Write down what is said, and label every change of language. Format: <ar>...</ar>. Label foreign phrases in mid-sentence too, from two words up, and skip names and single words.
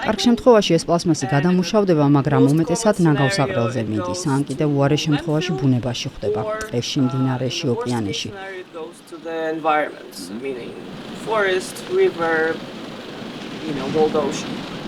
<ka>კარგ შემთხვევაში ეს პლასმასი გადამუშავდება, მაგრამ უმეტესად ნაგავს აყრელზე მიდის, ან კიდევ უარეს შემთხვევაში ბუნებაში ხვდება, ტყეში, მდინარეში, ოკეანეში.</ka> <en>It goes to the environment, meaning forest, river, world ocean.</en>